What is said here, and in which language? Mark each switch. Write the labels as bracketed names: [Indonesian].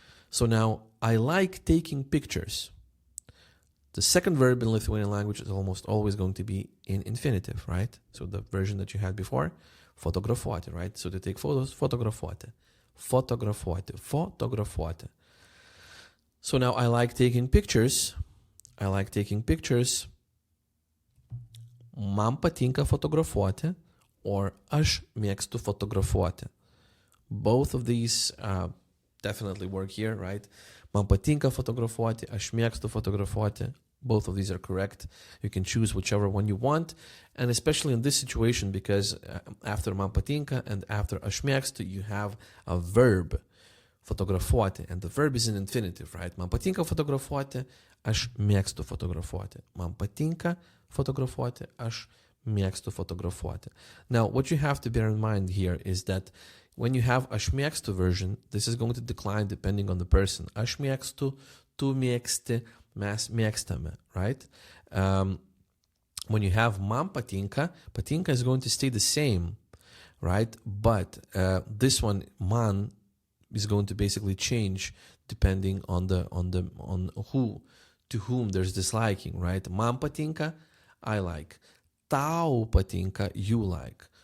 [English] So now, I like taking pictures. The second verb in Lithuanian language is almost always going to be in infinitive, right? So the version that you had before, fotografuoti, right? So to take photos, fotografuoti. Fotografuoti. Fotografuoti. So now, I like taking pictures. I like taking pictures. [Lithuanian] Man patinka fotografuoti, or aš mėgstu fotografuoti. [English] Both of these definitely work here, right? [Lithuanian] Man patinka fotografuoti, aš mėgstu fotografuoti. [English] Both of these are correct. You can choose whichever one you want. And especially in this situation, because after [Lithuanian] man patinka [English] and after [Lithuanian] aš mėgstu, [English] you have a verb, fotografuoti. And the verb is in infinitive, right? [Lithuanian] Man patinka fotografuoti, aš mėgstu fotografuoti. Man patinka fotografuoti, aš mėgstu fotografuoti. [English] Now, what you have to bear in mind here is that when you have [Lithuanian] aš mėgstu [English] version, this is going to decline depending on the person. [Lithuanian] Aš mėgstu, tu mėgsti, mes mėgstame, right? [English] When you have [Lithuanian] man patinka, [English] patinka is going to stay the same, right? But this one, man, is going to basically change depending on who, to whom there's disliking, right? [Lithuanian] Man patinka, [English] I like. [Lithuanian] Tau patinka, [English] you like.